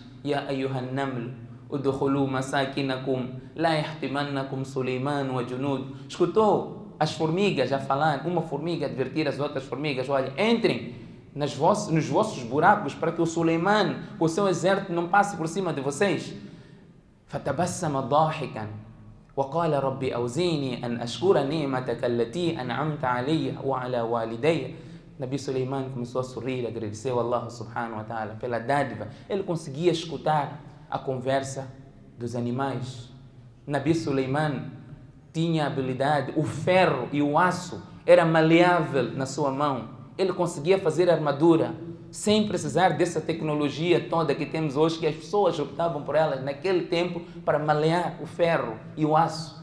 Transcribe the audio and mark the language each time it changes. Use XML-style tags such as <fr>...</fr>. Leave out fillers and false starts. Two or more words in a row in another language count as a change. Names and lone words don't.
<ar>يا أيها النمل ادخلوا مساكنكم, لا يحطمنكم سليمان وجنود.</ar> <pt>Escutou as formigas a falar, uma formiga advertir as outras formigas, olha, entrem nos vossos buracos para que o Suleiman, o seu exército, não passe por cima de vocês.</pt> <ar>فَتَبَسَّمَ ضَاحِكًا وَقَالَ رَبِّ أَوْزِينِي أَنْ أَشْكُرَ نِعْمَتَكَ الَّتِي أَنْعَمْتَ عَلَيَّ وَعَلَى وَالِدَيَّ.</ar> <pt>Nabi Suleiman começou a sorrir, agradeceu a Allah</pt> <ar>سبحانه وتعالى</ar> <pt>pela dádiva. Ele conseguia escutar a conversa dos animais. Nabi Suleiman tinha habilidade, o ferro e o aço era maleável na sua mão. Ele conseguia fazer armadura sem precisar dessa tecnologia toda que temos hoje, que as pessoas optavam por ela naquele tempo para malear o ferro e o aço.</pt>